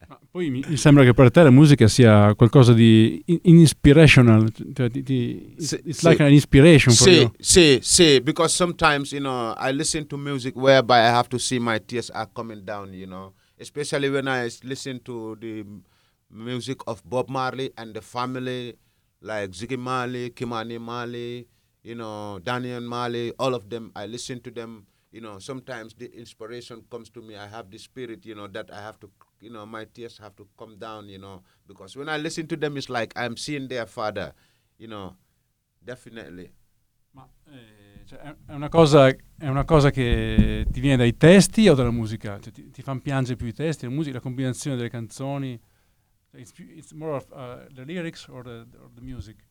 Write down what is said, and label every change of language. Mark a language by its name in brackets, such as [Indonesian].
[Italian] Poi mi sembra che per te la musica sia qualcosa di inspirational. [English] It's like an inspiration for you. [Italian] Sì, sì, [English] because sometimes, you know, I listen to music whereby I have to see my tears are coming down, you know. Especially when I listen to the music of Bob Marley and the family, like Ziggy Marley, Kimani Marley, you know, Daniel Marley, all of them, I listen to them, you know, sometimes the inspiration comes to me. I have the spirit, you know, that I have to, you know, my tears have to come down, you know, because when I listen to them, it's like I'm seeing their father, you know, definitely. [Italian] Ma, cioè, è una cosa che ti viene dai testi o dalla musica? Cioè, ti fanno piangere più i testi, la musica, la combinazione delle canzoni? [English] It's more of the lyrics or the music?